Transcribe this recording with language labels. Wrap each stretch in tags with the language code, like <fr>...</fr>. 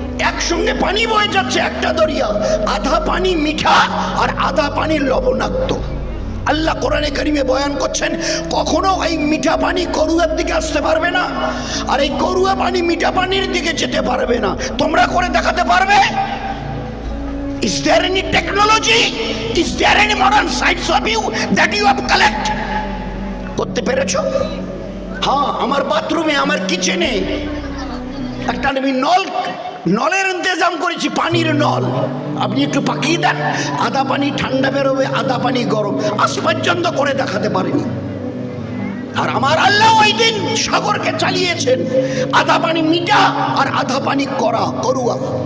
<bn>একসঙ্গে পানি বয়ে যাচ্ছে, একটা দরিয়া, আধা পানি মিঠা আর আধা পানি লবণাক্ত। আল্লাহ কোরআনে কারিমে বয়ান করছেন, কখনো এই মিঠা পানি করুয়ার দিকে আসতে পারবে না, আর এই করুয়া পানি মিঠা পানির দিকে যেতে পারবে না। তোমরা করে দেখাতে পারবে?</bn> <en>Is there any technology? Is there any modern science of you that you have collect?</en> <bn>করতে পেরেছো? হ্যাঁ, আমার বাথরুমে, আমার কিচেনে একটা আমি নলের ইন্তজাম করেছি, পানির নল। আপনি একটু পাকিয়ে দেন, আধা পানি ঠান্ডা বেরোবে, আধা পানি গরম। আজ পর্যন্ত করে দেখাতে পারিনি। আর আমার আল্লাহ ওই দিন সাগরকে চালিয়েছেন, আধা পানি মিঠা আর আধা পানি করুয়া।</bn>